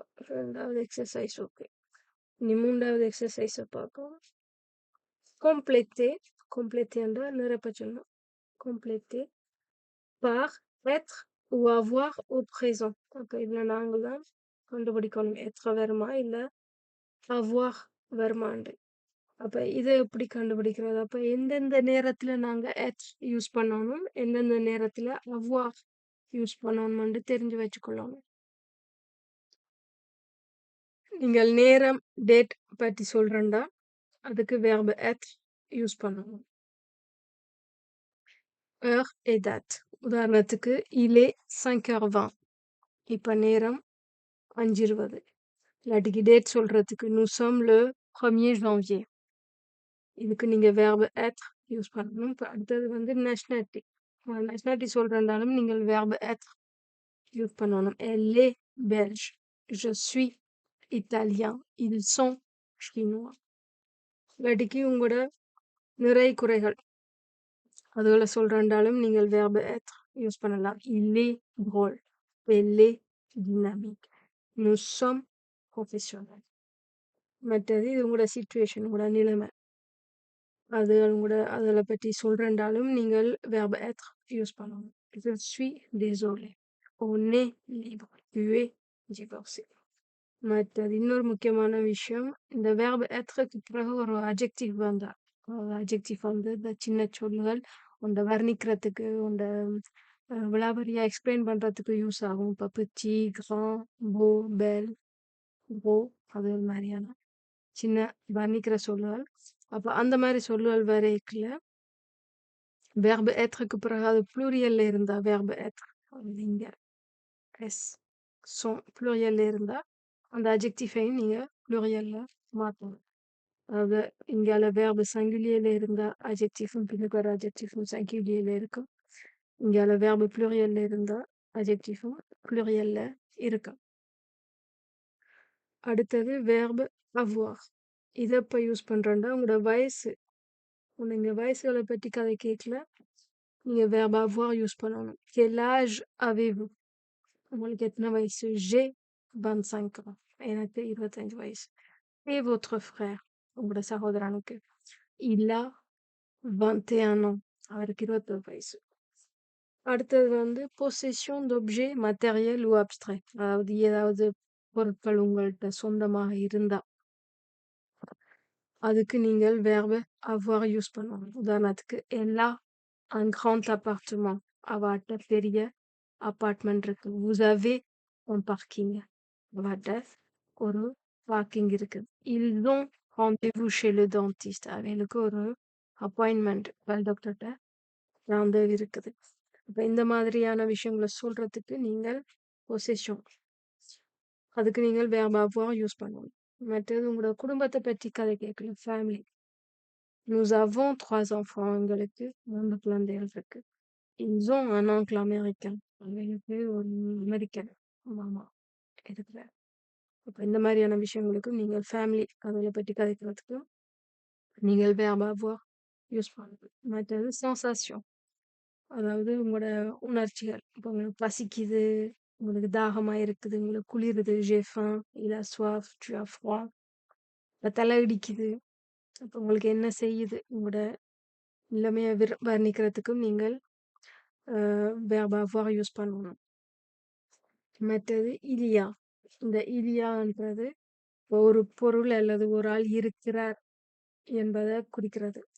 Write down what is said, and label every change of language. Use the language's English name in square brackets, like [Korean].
[Tamil] ரெண்டாவது exercise okay இனி மூன்றாவது எக்ஸசைஸை பார்க்கலாம் compléter compléter என்றால் நிரப்ப சொல்லணும் [French] compléter par être ou avoir au présent. [Tamil] அப்ப இதுல நாங்க தான் கண்டுபிடிக்கணும் être வருமா இல்ல avoir வருமாண்டு. அப்ப இத எப்படி கண்டுபிடிக்கிறது? அப்ப எந்தெந்த நேரத்துல நாங்க être யூஸ் பண்ணணும், எந்தெந்த நேரத்துல avoir யூஸ் பண்ணணும்னு தெரிஞ்சு வச்சுக்கொள்ளணும். நீங்கள் நேரம் டேட் பத்தி சொல்றேன்டா அதுக்கு verbe être யூஸ் பண்ணணும். [French] heure et date. [Tamil] உதாரணத்துக்கு [French] il est 5h20. [Tamil] இப்ப நேரம் 5:20. இல்லாட்டிக்கு டேட் சொல்றதுக்கு [French] nous sommes le 1er janvier. [Tamil] இதுக்கு நீங்க verbe être யூஸ் பண்ணணும். இப்ப அடுத்தது வந்து nationality. nationality சொல்றதாலும் நீங்கள் verbe être யூஸ் பண்ணணும். [French] Elle est belge. Je suis italien. Ils sont chinois. [Tamil] இல்லாட்டிக்கு உங்களோட நிறை குறைகள் அதுகளை சொல்றதாலும் நீங்கள் verbe être யூஸ் பண்ணலாம். [French] Il est drôle. Elle est dynamique. Nous sommes professionnels. [Tamil] மற்றது இது உங்களோட சிச்சுவேஷன் உங்களோட நிலைமை அது உங்களோட அதில் பற்றி சொல்றதாலும் நீங்கள் verbe être யூஸ் பண்ணணும். [French] Je suis désolé. On est libre. Tu es divorcé. [Tamil] மற்றது இன்னொரு முக்கியமான விஷயம் இந்த verbe être-க்கு பிறகு ஒரு adjective வந்தா adjective வந்து இந்த சின்ன சொல்லுகள் உண்ட வர்ணிக்கிறதுக்கு உண்ட விளாபரியா எக்ஸ்பிளைன் பண்றதுக்கு யூஸ் ஆகும். இப்போ பிச்சி கிராண்ட் போ பெல் போ அது மாதிரியான சின்ன வர்ணிக்கிற சொல்லுகள். அப்போ அந்த மாதிரி சொல்லுகள் வரைக்குள்ள verbe être-க்கு பிறகு அது ப்ளூரியல்ல இருந்தா verbe être இங்க எஸ் ப்ளூரியல்ல இருந்தா அந்த அட்ஜெக்டிஃபையும் நீங்க ப்ளூரியல்ல மாற்றணும். அதாவது இங்கால verbe singulier இருந்தா அட்ஜெக்டிஃபும் பின்னுக்கு வர அட்ஜெக்டிஃபும் singulier இருக்கும். இங்கால verbe pluriel இருந்தா அட்ஜெக்டிஃபும் pluriel இருக்கும். அடுத்தது verbe avoir. இதை இப்போ யூஸ் பண்றேன்டா உங்களோட வயசு நீங்க வயசுகளை பற்றி கதை கேட்கல நீங்க verbe avoir யூஸ் பண்ணணும். [French] Quel âge avez-vous? [Tamil] உங்களுக்கு எத்தனை வயசு? [French] J'ai 25 ans. [Tamil] எனக்கு 25 வயசு. [French] Et votre frère? [Tamil] உங்களோட சகோதரனுக்கு [French] il a 21 ans. [Tamil] அவருக்கு 21 வயசு. அடுத்தது வந்து [French] possession d'objet matériel ou abstrait. [Tamil] அதாவது ஏதாவது பொருட்கள் உங்கள்கிட்ட சொந்தமாக இருந்தா அதுக்கு நீங்கள் verbe avoir யூஸ் பண்ணணும். உதாரணத்துக்கு [French] elle a un grand appartement. [Tamil] அவட்ட பெரிய அபார்ட்மெண்ட் இருக்கு. [French] vous avez un parking. [Tamil] அவட்ட ஒரு பார்க்கிங் இருக்குது. [French] ils ont rendez-vous chez le dentiste. [Tamil] அவங்களுக்கு ஒரு அப்பாயின்மெண்ட் பல் டாக்டர்கிட்ட rendezvous இருக்குது. அப்ப இந்த மாதிரியான விஷயங்களை சொல்றதுக்கு நீங்கள் பொசெஷன் அதுக்கு நீங்கள் verbe avoir யூஸ் பண்ணணும். மற்றது உங்களோட குடும்பத்தை பற்றி கதை கேட்கலாம். Family [French] nous avons 3 enfants. [Tamil] எங்களுக்கு 3 குழந்தைகள் இருக்கு. [French] ils ont un oncle américain. [Tamil] அவங்களுக்கு ஒரு அமெரிக்கன் மாமா இருக்கிறார். அப்ப இந்த மாதிரியான விஷயங்களுக்கு நீங்கள் ஃபேமிலி அதை பற்றி கதைக்கிறதுக்கு நீங்கள் verbe avoir யூஸ் பண்ணணும். மற்றது சென்சாஷன் அதாவது உங்களோட உணர்ச்சிகள். இப்போ உங்களுக்கு பசிக்குது, உங்களுக்கு தாகமா இருக்குது, உங்களுக்கு குளிருது, [French] j'ai faim, il a soif, tu as froid. [Tamil] இப்போ தலை இடிக்குது, அப்போ உங்களுக்கு என்ன செய்யுது, உங்களோட நிலைமையை வர்ணிக்கிறதுக்கும் நீங்கள் verbe avoir யூஸ் பண்ணணும். மற்றது இலியா. இந்த இலியான்றது ஒரு பொருள் அல்லது ஒரு ஆள் இருக்கிறார் என்பதை குறிக்கிறது.